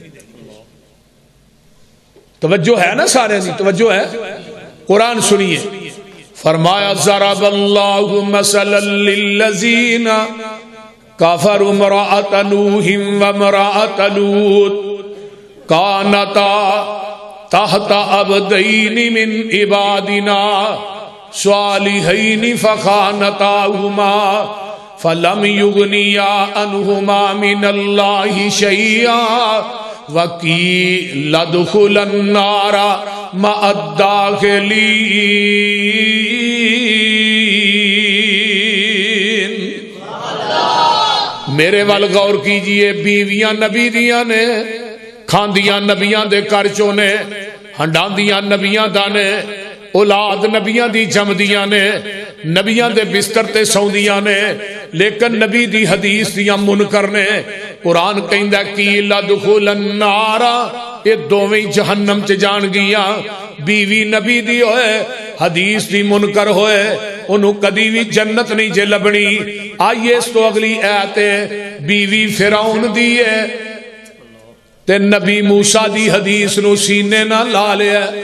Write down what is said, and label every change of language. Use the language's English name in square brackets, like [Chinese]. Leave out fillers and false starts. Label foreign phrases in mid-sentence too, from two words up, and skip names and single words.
[Punjabi] توجہ ہے نا سارے دی توجہ ہے؟ قرآن سنیے، فرمایا [Arabic] ضرب اللہ مثلا للذین کفروا امرأۃ نوح وامرأۃ لوط کانتا تحت عبدین من عبادنا صالحین فخانتاہما فلم یغنیا عنہما من اللہ شیئا وقیل ادخلا النار مع الداخلین۔ [Punjabi] میرے وال غور کیجئے، بیویاں نبی دیاں نے، کھاندیاں نبیاں دے کرچوں نے، ہنڈاندیاں نبیاں دا نے، اولاد نبیاں دی جمدیاں نے، نبیاں دے بستر تے سوندیاں نے، لیکن نبی دی حدیث دیاں منکر نے۔ قرآن کہندا [Arabic] قیل ادخل النار، [Punjabi] یہ دوویں جہنم چ جان گیاں۔ بیوی نبی دی ہوئے، حدیث دی منکر ہوئے، انہوں کدی بھی جنت نہیں جے لبنی۔ آئیے اس تو اگلی آیت ہے، بیوی فرعون دی ہے تے نبی موسیٰ دی حدیث نو سینے نہ لا لیا۔